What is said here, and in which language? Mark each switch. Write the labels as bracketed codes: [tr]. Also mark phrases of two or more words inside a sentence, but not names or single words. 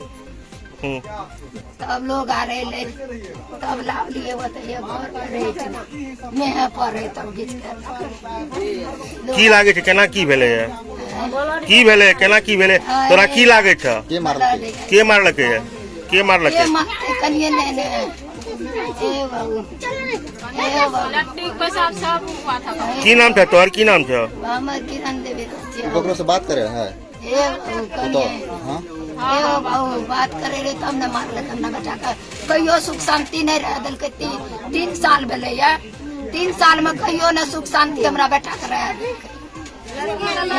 [mai] तब लोग आ रहे तब लावलिए बताइए घर पर रहे मेह पर रहे तब घीच के की लागे छे? केना की भेले है? की भेले? केना की भेले? तोरा की लागे छे? के मारलकै? के मारलकै है? के मारलकै? ये मारते कनिए ने ए बाबू की नाम था तोहर? की नाम छे? हमर किरण देवी ककरो से बात करे है? ए बाबू कनिए हाँ ए बाबू बात करे रे तब न मारलक हमरा बेटा के। कहियो सुख शांति नहीं रह दिलके। 3 साल भेले या 3 साल में कहियो न सुख शांति हमरा बेटा के रह दिलके।